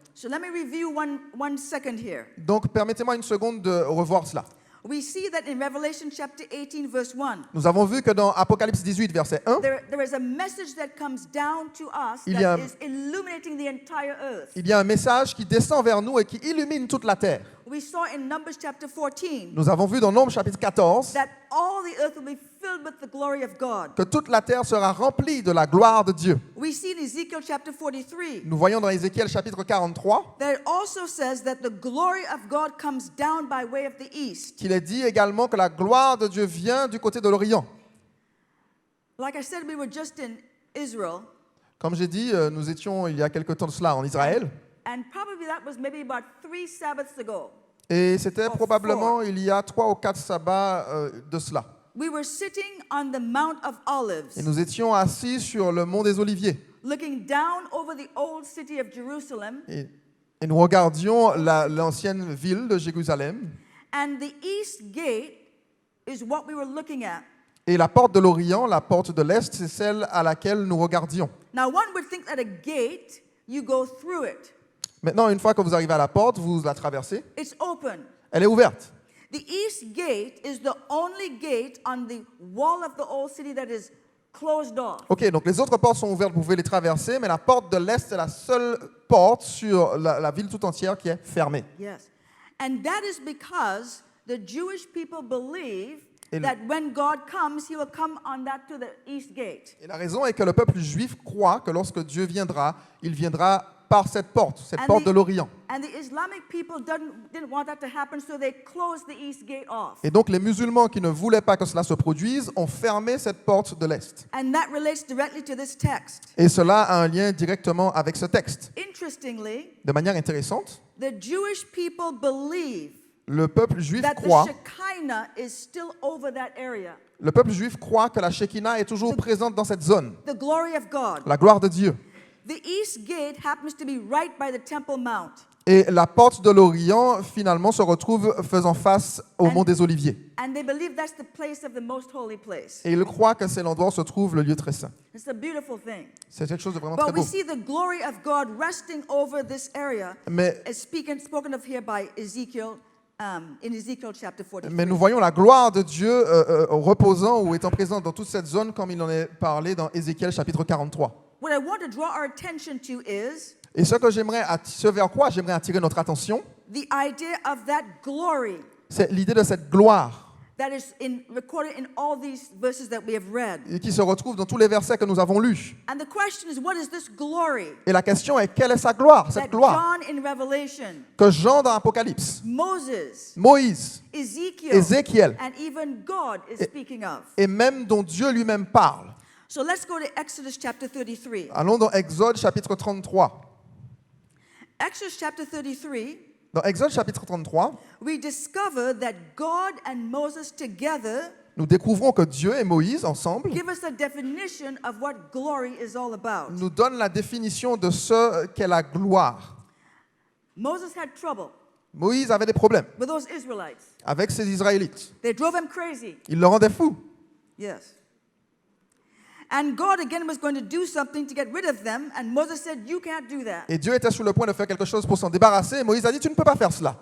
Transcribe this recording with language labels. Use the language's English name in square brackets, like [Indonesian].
[English] So let me review one second here. [French] Donc permettez-moi une seconde de revoir cela. [English] We see that in Revelation chapter 18, verse 1, [French] Nous avons vu que dans Apocalypse 18, verset 1, [English] there is a message that comes down to us [French] Il y a- [English] that is illuminating the entire earth. [French] il y a un message qui descend vers nous et qui illumine toute la terre. [English] We saw in Numbers chapter 14 [French] Nous avons vu dans Nombres chapitre 14 [English] that all the earth will be filled with the glory of God. [French] que toute la terre sera remplie de la gloire de Dieu. [English] We see in Ezekiel chapter 43 [French] Nous voyons dans Ézéchiel chapitre 43 [English] that it also says that the glory of God comes down by way of the east. [French] qu'il est dit également que la gloire de Dieu vient du côté de l'Orient. [English] Like I said, we were just in Israel, [French] Comme j'ai dit, nous étions il y a quelque temps de cela en Israël [English] and probably that was maybe about 3 Sabbaths ago. [French] et c'était Oh, probablement il y a 3 ou 4 sabbats de cela. [English] We were sitting on the Mount of Olives, [French] Et nous étions assis sur le mont des Oliviers [English] looking down over the old city of Jerusalem, [French] et nous regardions l'ancienne ville de Jérusalem [English] and the east gate is what we were looking at. [French] et la porte de l'Orient, la porte de l'Est, c'est celle à laquelle nous regardions. [English] Now, one would think that a gate, you go through it. [French] Maintenant, une fois que vous arrivez à la porte, vous la traversez, [English] It's open. [French] elle est ouverte. [English] The east gate is the only gate on the wall of the old city that is closed off. [French] Ok, donc les autres portes sont ouvertes, vous pouvez les traverser, mais la porte de l'Est est la seule porte sur la ville tout entière qui est fermée. [English] Yes. And that is because the Jewish people believe [French] Et le- [English] that when God comes, he will come on that to the east gate. [French] Et la raison est que le peuple juif croit que lorsque Dieu viendra, il viendra par cette porte [English] And [French] de l'Orient. [English] and the Islamic people didn't want that to happen, so they closed the east gate off. [French] Et donc les musulmans qui ne voulaient pas que cela se produise ont fermé cette porte de l'Est. [English] And that relates directly to this text. [French] Et cela a un lien directement avec ce texte. [English] Interestingly, [French] De manière intéressante, [English] the Jewish people believe [French] le peuple juif [English] that the [French] croit, [English] Shekinah is still over that area. [French] le peuple juif croit que la Shekinah est toujours présente dans cette zone, [English] The glory of God. [French] la gloire de Dieu. [English] The east gate happens to be right by the Temple Mount. [French] Et la porte de l'Orient, finalement, se retrouve faisant face au mont des Oliviers. [English] And they believe that's the place of the most holy place. [French] Et ils croient que c'est l'endroit où se trouve le lieu très saint. [English] It's a beautiful thing. [French] C'est quelque chose de vraiment très [English] But we [French] beau. [English] see the glory of God resting over this area, [French] Mais, [English] as spoken of here by Ezekiel, in Ezekiel chapter 43. [French] mais nous voyons la gloire de Dieu reposant ou étant présente dans toute cette zone comme il en est parlé dans Ézéchiel chapitre 43. [English] What I want to draw our attention to is [French] Et ce vers quoi j'aimerais attirer notre attention, [English] the idea of that glory [French] c'est l'idée de cette gloire [English] that is recorded in all these verses that we have read. [French] et qui se retrouve dans tous les versets que nous avons lus. [English] And the question is, what is this glory [French] Et la question est, quelle est sa gloire, [English] that [French] cette gloire [English] John in Revelation, [French] que Jean dans Apocalypse, [English] Moses, [French] Moïse, [English] Ezekiel, [French] Ézéchiel [English] and even God is speaking of? [French] et même dont Dieu lui-même parle. [English] So let's go to Exodus chapter 33. [French] Allons dans Exode chapitre 33. [English] Exodus chapter 33, [French] Dans Exode chapitre 33, [English] we discover that God and Moses together [French] nous découvrons que Dieu et Moïse, ensemble, [English] give us a definition of what glory is all about. [French] nous donnent la définition de ce qu'est la gloire. [English] Moses had trouble [French] Moïse avait des problèmes [English] with those Israelites. [French] avec ces Israélites. [English] They drove him crazy. [French] Il le rendait fou. [English] Yes. And God again was going to do something to get rid of them, and Moses said, "You can't do that." [French] Et Dieu était sur le point de faire quelque chose pour s'en débarrasser. Et Moïse a dit, tu ne peux pas faire cela.